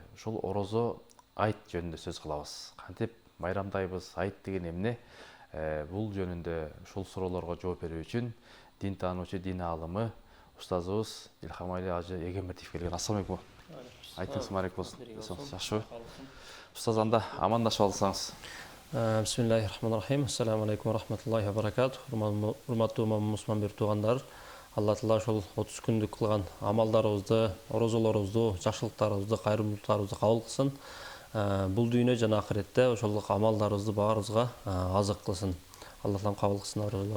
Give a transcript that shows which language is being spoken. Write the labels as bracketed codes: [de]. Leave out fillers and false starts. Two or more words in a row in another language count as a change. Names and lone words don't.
[ky] Ушул орозо айт жөнүндө сөз кылабыз. Кантип майрамдайбыз, айт деген эмне? Бул жөнүндө ушул суроолорго жооп берүү үчүн дин таануучу, дин аалымы Устазыбыз Илхамали ажы Егембердиев келген. [ar] السلام عليكم. [ky] Айтыңыз марек болсын. Жакшыбы? Устаз, анда амандашып алсаңыз. [ar] بسم الله الرحمن الرحيم. السلام عليكم ورحمة الله وبركاته. [ky] Урматтуу мусулман бир туугандар, Алла Таала ошол 30 күндүк кылган амалдарыбызды, орозолорубузду, жакшылыктарыбызды, кайрымдуулуктарыбызды кабыл кылсын. Бул дүйнө жана ахиретте ошол амалдарыбызды баарыбызга азык кылсын. Алла Таалам кабыл кылсын орозолорубузду.